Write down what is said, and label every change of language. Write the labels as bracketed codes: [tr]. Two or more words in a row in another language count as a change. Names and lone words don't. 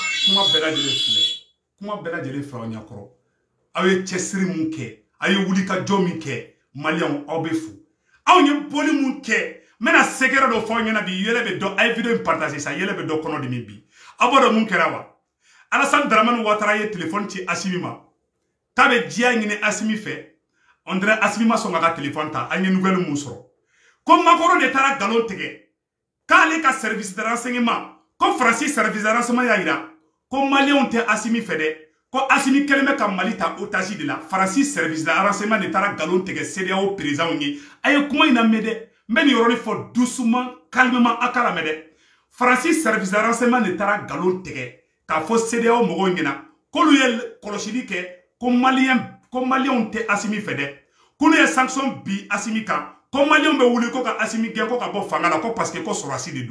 [bm] kuma bela jele filɛ kuma bela jele fa nya kɔrɔ aw ye cɛsiri mun kɛ aw ye wuli ka jɔ min kɛ maliyɛnw aw bɛ fo aw ye boli mun kɛ n bɛna sekɛrɛ dɔ fɔ aw ɲɛna bi yɛlɛ bɛ dɔ a ye video in partager sa yɛlɛ bɛ dɔ kɔnɔ dimi bi aw b'a dɔn mun kɛra wa Alassane Dramane Ouattara ye téléphone ci Assimi ma k'a bɛ diya ɲini Assimi fɛ [fr] on dirait [bm] Assimi ma sɔn ka téléphone ta an ye nouvelle mun sɔrɔ ko Makɔrɔ de taara galon tigɛ k'ale ka [fr] service de renseignement [bm] ko Faransi [fr] service de renseignement [bm] y'a yira ko maliyɛnw tɛ Assimi fɛ dɛ ko Assimi kɛlen bɛ ka Mali ta otage de la Faransi [fr] service de renseignement [bm] de taara galon tigɛ CEDEAO président ye a ye kuma in lamɛn dɛ n bɛ nin yɔrɔnin fɔ [fr] doucement calmement [bm] a ka lamɛn dɛ Faransi [fr] service de renseignement [bm] de taara galon tigɛ k'a fɔ CEDEAO mɔgɔw ɲɛna k'olu ye kɔlɔsili kɛ ko maliyɛnw tɛ Assimi fɛ dɛ k'olu ye sanction bi Assimi kan ko maliyɛnw bɛ wuli ko ka Assimi gɛn ko ka bɔ fanga la ko [fr] parce que [bm] ko sɔrɔdasi de